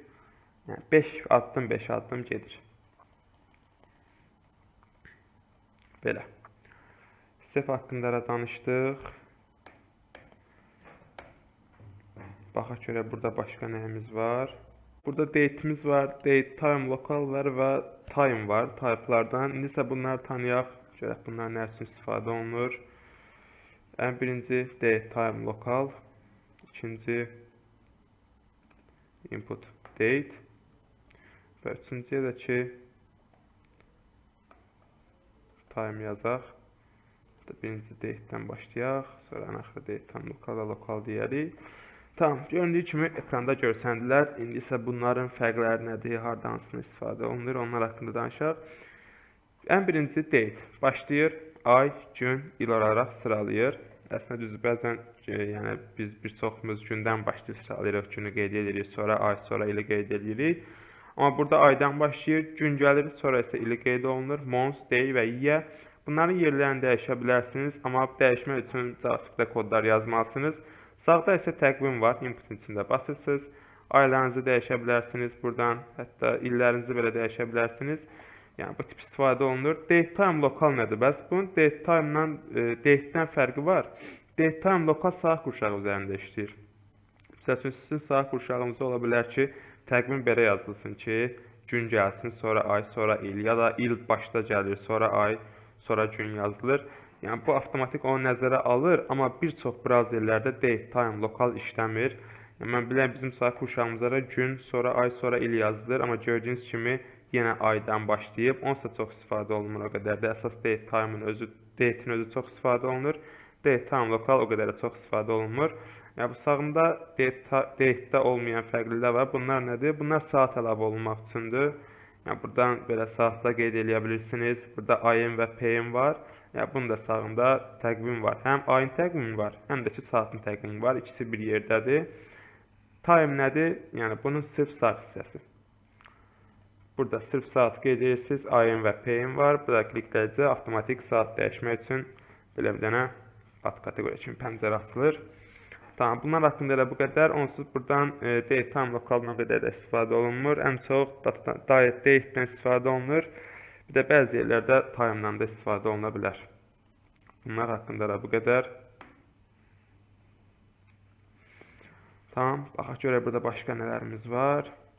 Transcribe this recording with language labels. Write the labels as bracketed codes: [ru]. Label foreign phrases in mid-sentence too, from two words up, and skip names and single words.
[az] Yəni 5 addım gedir. Belə. Step haqqında da danışdıq. Baxaq görə burada başqa nəyimiz var. Burada date'imiz var, [en] date, time, local [az] var və time var typelardan. İndi isə bunları tanıyaq. Görək bunlar nə üçün istifadə olunur. Ən birinci [en] date, time, local. [az] İkinci [en] input date. [az] Və üçüncüyə də ki time yazaq. Birinci date'dən başlayaq. Sonra ən axırı [en] date, time, local [az] və local deyərik. Tamam, göründüyü kimi ekranda görsəndilər. İndi isə bunların fərqləri nədir, hardansını istifadə olunur, onlar haqqında danışaq. Ən birinci date. Başlayır, ay, gün, il olaraq sıralayır. Əslində düzdür, bəzən yəni biz bir çoxumuz gündən başlayıb sıralayırıq, günü qeyd edirik, sonra ay, sonra ili qeyd edirik. Amma burada aydan başlayır, gün gəlir, sonra isə ili qeyd olunur. [en] Month, day və year. [az] Bunların yerlərini dəyişə bilərsiniz, amma dəyişmək üçün JavaScript-də kodlar yazmalısınız. Sağda isə təqvim var, inputun içində basırsınız. Aylarınızı dəyişə bilərsiniz buradan, hətta illərinizi belə dəyişə bilərsiniz. Yəni bu tip istifadə olunur. [en] Date time local [az] nədir? Bəs bunun [en] date time-dan [az] date-dən fərqi var. [en] Date time local [az] saat qurşağı üzərində işləyir. Məsəl üçün sizin saat qurşağınızda ola bilər ki, təqvim belə yazılsın ki, gün gəlsin, sonra ay, sonra il, ya da il başda gəlir, sonra ay, sonra gün yazılır. Yəni bu avtomatik onu nəzərə alır, amma bir çox brauzerlərdə [en] date time local [az] işləmir. Yəni mən bilirəm bizim saat qurşağımızda gün, sonra ay, sonra il yazılır, amma gördüyünüz kimi yenə aydan başlayıb, onsa çox istifadə olunmur o qədər də. Əsas [en] date time-ın [az] özü, date-in özü çox istifadə olunur. [en] Date time local [az] o qədər də çox istifadə olunmur. Yəni bu sağında date-də olmayan fərqlilər var. Bunlar nədir? Bunlar saat əlavə olunmaq üçündür. Yəni buradan belə saatla qeyd edə bilirsiniz. Burada ayın və p-in var. Yəni bunun da sağında təqvim var. Həm ayın təqvimi var, həm də ki saatın təqvimi var. İkisi bir yerdədir. Time nədir? Yəni bunun sırf saat hissəsi. Burada sırf saat qeyd edirsiniz. Ayın və p-in var. Burada klikləyici avtomatik saat dəyişmək üçün belə bir dənə ad kateqoriya kimi pəncərə açılır. Tamam, bunlar haqqında elə bu qədər. Onsuz buradan [en] date time local-dan [az] qədər də istifadə olunmur. Ən çox date-dən istifadə olunur. Bir də bəzi yerlərdə time-dan da istifadə oluna bilər. Bunlar haqqında da bu qədər. Tamam, baxaq görək burada başqa nələrimiz var.